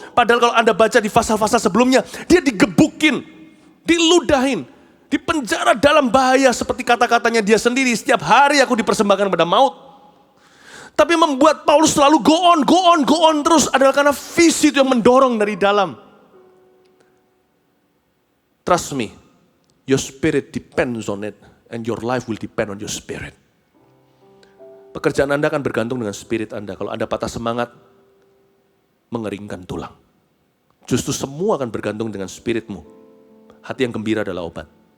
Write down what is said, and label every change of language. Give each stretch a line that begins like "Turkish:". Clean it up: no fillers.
Indonesian: Padahal kalau Anda baca di pasal-pasal sebelumnya, dia digebukin, diludahin, dipenjara dalam bahaya seperti kata-katanya dia sendiri. Setiap hari aku dipersembahkan pada maut. Tapi membuat Paulus selalu go on terus adalah karena visi itu yang mendorong dari dalam.
English: Trust me, your spirit depends on it and your life will depend on your spirit.
Indonesian: Pekerjaan Anda akan bergantung dengan spirit Anda. Kalau Anda patah semangat, mengeringkan tulang. Justru semua akan bergantung dengan spiritmu. Hati yang gembira adalah obat.